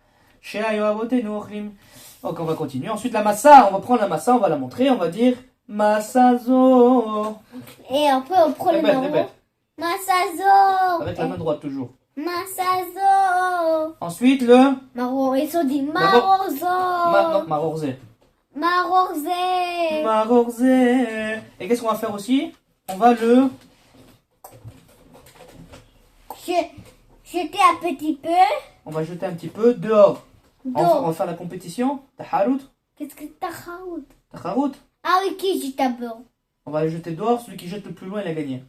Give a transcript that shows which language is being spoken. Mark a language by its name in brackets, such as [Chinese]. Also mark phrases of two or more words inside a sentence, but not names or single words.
[French] Donc on va continuer. Ensuite la massa, on va prendre la massa, on va la montrer, on va dire Massazo. Et après on prend le Répète, Maroc. répète. Massazo. Avec la main droite toujours. Massazo. Ensuite le Maroc, ils ont dit Marozo. non, Marorzé. Marorzé. Marorzé. Et qu'est-ce qu'on va faire aussi? On va le Jeter un petit peu. on va jeter un petit peu dehors. On D'eau. va faire la compétition. Taharout. Qu'est-ce que t'as raout? Taharout. Ah oui, qui jette d'abord? On va le jeter dehors, celui qui jette le plus loin il a gagné.